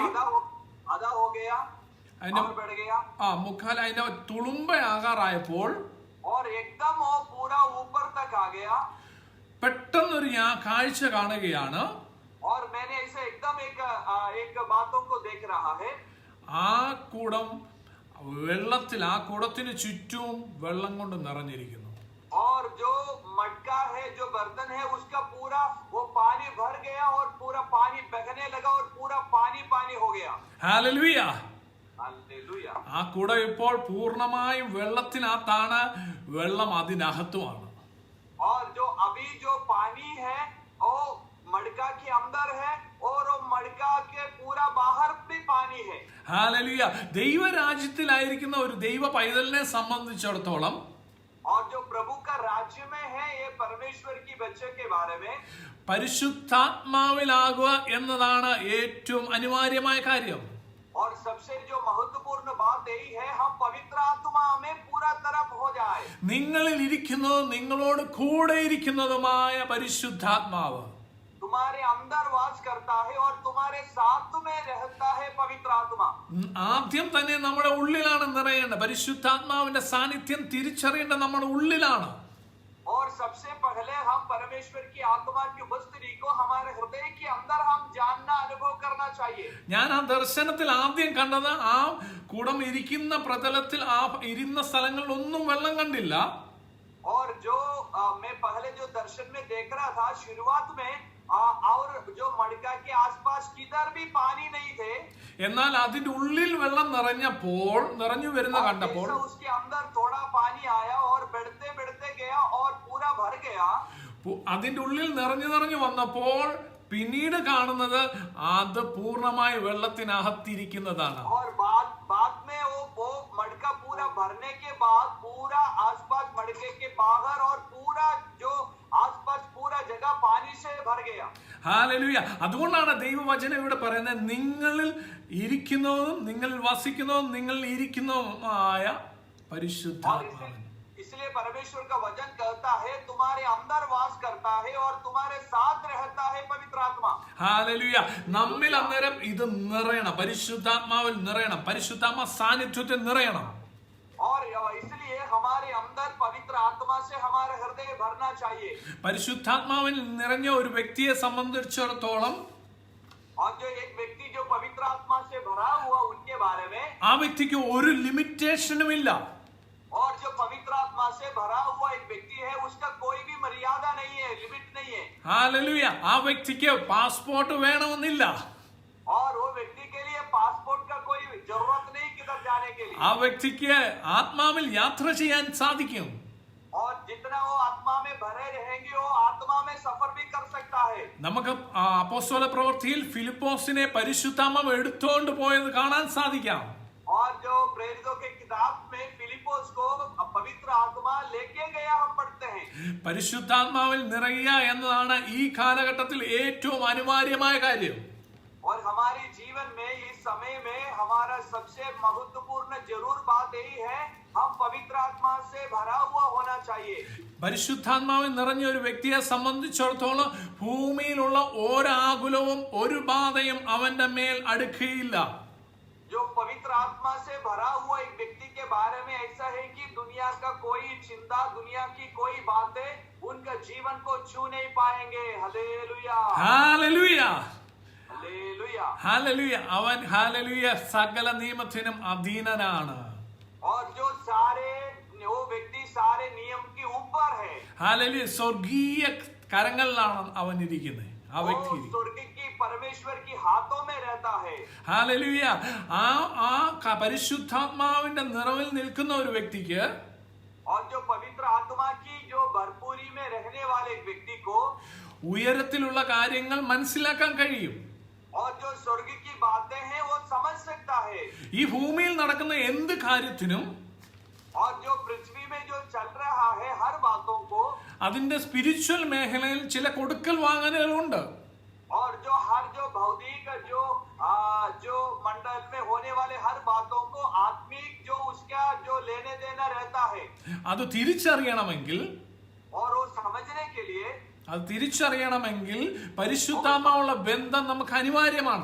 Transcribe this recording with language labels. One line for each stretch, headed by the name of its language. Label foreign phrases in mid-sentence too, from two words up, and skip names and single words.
Hindi: आधा हो गया, और बढ़ गया,
Malayalam: മുക്കാൽ അതിന്റെ തുളുമ്പയാകാറായപ്പോൾ,
Hindi: और एकदम वो पूरा ऊपर तक आ गया.
Malayalam: പെട്ടെന്നൊരു കാഴ്ച കാണുകയാണ്.
Hindi: और मैंने ऐसे एकदम एक बातों को देख रहा है.
Malayalam: ആ കുടം വെള്ളത്തിൽ, ആ കുടത്തിന് ചുറ്റും വെള്ളം കൊണ്ട് നിറഞ്ഞിരിക്കുന്നു.
Hindi: और जो मटका है, जो बर्तन है, उसका पूरा वो पानी भर गया और पूरा पानी बहने लगा और पूरा पानी पानी हो गया.
Malayalam: ഹല്ലേലൂയ.
Hindi: हालेलुया.
Malayalam: ആ കുടം ഇപ്പോൾ പൂർണ്ണമായും വെള്ളത്തിനകത്താണ്, വെള്ളം അതിനകത്തുമാണ്.
Hindi: और जो अभी जो पानी है वो मटका के अंदर है और वो मटका के पूरा बाहर भी पानी है.
Malayalam: ഹല്ലേലൂയ. ദൈവരാജ്യത്തിലായിരിക്കുന്ന ഒരു ദൈവ പൈതലിനെ സംബന്ധിച്ചിടത്തോളം,
Hindi: और जो प्रभु का राज्य में है, ये परमेश्वर की बच्चे के बारे में
Malayalam: പരിശുദ്ധാത്മാവിലാകുക എന്നതാണ് ഏറ്റവും അനിവാര്യമായ കാര്യം.
Hindi: और सबसे जो महत्वपूर्ण बात यही है हम पवित्र आत्मा में पूरा तरह हो जाए.
Malayalam: നിങ്ങളിൽ ഇരിക്കുന്നതും നിങ്ങളോട് കൂടെ ഇരിക്കുന്നതുമായ പരിശുദ്ധാത്മാവ്
Hindi: तुम्हारे अंदर वास करता है और तुम्हारे साथ में रहता है पवित्र आत्मा.
Malayalam: ആദ്യം തന്നെ നമ്മുടെ ഉള്ളിലാണ് നിറയേണ്ടത്. പരിശുദ്ധാത്മാവിന്റെ സാന്നിധ്യം തിരിച്ചറിയേണ്ടത് നമ്മുടെ ഉള്ളിലാണ്.
Hindi: और सबसे पहले हम परमेश्वर की आत्मा की उपस्थिति को हमारे हृदय के अंदर हम जानना अनुभव करना चाहिए.
Malayalam: ഞാൻ ആ ദർശനത്തിൽ ആദ്യം കണ്ടത് ആ കുടം ഇരിക്കുന്ന പ്രതലത്തിൽ ആ ഇരുന്ന സ്ഥലങ്ങളിൽ ഒന്നും വെള്ളം കണ്ടില്ല.
Hindi: और जो मैं पहले जो दर्शन में देख रहा था शुरुआत में और जो मड़का के आसपास किधर भी पानी नहीं थे.
Malayalam: എന്നാൽ അതിന്റെ ഉള്ളിൽ വെള്ളം നിറഞ്ഞു വരുന്ന കണ്ടപ്പോൾ
Hindi: उसके अंदर थोड़ा पानी आया और बढ़ते बढ़ते गया और पूरा भर गया.
Malayalam: അതിന്റെ ഉള്ളിൽ നിറഞ്ഞു വന്നപ്പോൾ പിന്നീട് കാണുന്നത് അത് പൂർണ്ണമായി വെള്ളത്തിനകത്തിരിക്കുന്നതാണ്.
Hindi: और बाद में वो मटका पूरा भरने के बाद पूरा आसपास मटके के बाहर और पूरा जो आसपास पूरा जगह पानी से भर गया.
Malayalam: ഹല്ലേലൂയ. അതുകൊണ്ടാണ് ദൈവവചനം ഇവിടെ പറയുന്നത് നിങ്ങളിൽ ഇരിക്കുന്നതും നിങ്ങളിൽ വസിക്കുന്നതും നിങ്ങളിൽ ഇരിക്കുന്നതുമായ പരിശുദ്ധാത്മാവ്.
Hindi: इसलिए परमेश्वर का वचन कहता है तुम्हारे अंदर वास करता है और तुम्हारे साथ रहता है पवित्र आत्मा.
Malayalam: ഹല്ലേലൂയ. നമ്മിൽ അന്നേരം ഇത് നിറയണം. പരിശുദ്ധാത്മാവിൽ നിറയണം. പരിശുദ്ധാത്മ സാന്നിധ്യത്തിൽ നിറയണം.
Hindi: और इसलिए हमारे अंदर पवित्र आत्मा से हमारा हृदय भरना चाहिए.
Malayalam: പരിശുദ്ധാത്മാവിൽ നിറഞ്ഞ ഒരു വ്യക്തിയെ സംബന്ധിച്ചിടത്തോളം
Hindi: और जो एक व्यक्ति जो पवित्र आत्मा से भरा हुआ उनके बारे में
Malayalam: ആ വ്യക്തിക്ക് ഒരു ലിമിറ്റേഷനും ഇല്ല.
Hindi: और जो पवित्र आत्मा से भरा हुआ एक व्यक्ति है उसका कोई भी मर्यादा नहीं है, लिमिट नहीं है.
Malayalam: ഹല്ലേലൂയ. ആ വ്യക്തിക്ക് പാസ്പോർട്ട് വേണമെന്നില്ല.
Hindi: और वो व्यक्ति के लिए पासपोर्ट का कोई जरूरत नहीं किधर जाने के लिए.
Malayalam: ആ വ്യക്തിക്ക് ആത്മാവിൽ യാത്ര ചെയ്യാൻ സാധിക്കും.
Hindi: और जितना वो आत्मा में भरे रहेंगे वो आत्मा में सफर भी कर सकता है.
Malayalam: നമുക്ക് അപ്പോസ്തല പ്രവൃത്തിയിൽ ഫിലിപ്പോസിനെ പരിശുദ്ധാത്മാവ് എടുത്തുകൊണ്ട് പോയത് കാണാൻ സാധിക്കാം.
Hindi: और जो प्रेरितों के किताब में फिलिपोस को पवित्र आत्मा लेके गया हम पढ़ते हैं.
Malayalam: പരിശുദ്ധാത്മാവിൽ നിറയുക എന്നതാണ് ഈ കാലഘട്ടത്തിൽ ഏറ്റവും അനിവാര്യമായ കാര്യം.
Hindi: और हमारे जीवन में इस समय में हमारा सबसे महत्वपूर्ण जरूर बात यही है हम पवित्र आत्मा से भरा हुआ होना चाहिए.
Malayalam: പരിശുദ്ധാത്മാവിൽ നിറഞ്ഞ ഒരു വ്യക്തിയെ സംബന്ധിച്ചിടത്തോളം ഭൂമിയിലുള്ള ഒരാകുലവും ഒരു ബാധയും അവന്റെ മേൽ അടുക്കുകയില്ല.
Hindi: जो पवित्र आत्मा से भरा हुआ एक व्यक्ति के बारे में ऐसा है कि दुनिया का कोई चिंता दुनिया की कोई बातें उनका जीवन को छू नहीं पाएंगे. हालेलुया
Malayalam: ഹല്ലേലൂയ.
Hindi: हालेलुया.
Malayalam: ഹല്ലേലൂയ. അവൻ ഹല്ലേലൂയ സകല നിയമത്തിനും അധീനനാണ്.
Hindi: और जो सारे वो व्यक्ति सारे नियम के ऊपर है.
Malayalam: ഹല്ലേലൂയ. സ്വർഗീയ കരങ്ങളിലാണ് അവൻ ഇരിക്കുന്നത്. ആ വ്യക്തി
Hindi: स्वर्ग की परमेश्वर की हाथों में रहता है.
Malayalam: ഹല്ലേലൂയ. ആ പരിശുദ്ധാത്മാവിന്റെ നിറവിൽ നിൽക്കുന്ന ഒരു വ്യക്തിക്ക്
Hindi: और जो पवित्र आत्मा की जो भरपूरी में रहने वाले व्यक्ति को
Malayalam: ഉയരത്തിലുള്ള കാര്യങ്ങൾ മനസ്സിലാക്കാൻ കഴിയും.
Hindi: और जो स्वर्ग की बातें हैं वो समझ सकता है.
Malayalam: ഈ ഭൂമിയിൽ നടക്കുന്ന എന്ത് കാര്യത്തിനും
Hindi: और जो पृथ्वी में जो चल रहा है हर बातों को
Malayalam: അതിന്റെ സ്പിരിച്വൽ മേഖലയിൽ ചില കൊടുക്കൽ വാങ്ങലുകളുണ്ട്.
Hindi: और जो हर जो भौतिक जो मंडल में होने वाले हर बातों को आत्मिक जो उसका जो लेने देना रहता है.
Malayalam: അത് തിരിച്ചറിയണമെങ്കിൽ
Hindi: और वो समझने के लिए
Malayalam: പരിശുദ്ധാത്മാവുള്ള ബന്ധം നമുക്ക് അനിവാര്യമാണ്.